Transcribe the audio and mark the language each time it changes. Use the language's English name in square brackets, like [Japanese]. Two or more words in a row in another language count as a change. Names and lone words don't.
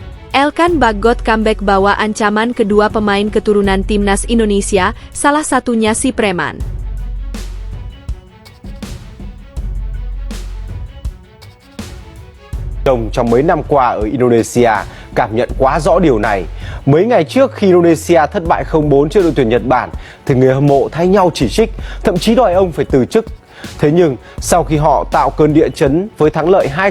[Indonesian] Elkan Baggott comeback bawa ancaman kedua pemain keturunan timnas Indonesia, salah satunya si Preman. [Vietnamese] Trong mấy năm qua ở Indonesia cảm nhận quá rõ điều này. Mấy ngày trước khi Indonesia thất bại 0-4 trước đội tuyển Nhật Bản thì người hâm mộ thay nhau chỉ trích, thậm chí đòi ông phải từ chức. Thế nhưng sau khi họ tạo cơn địa chấn với thắng lợi 2.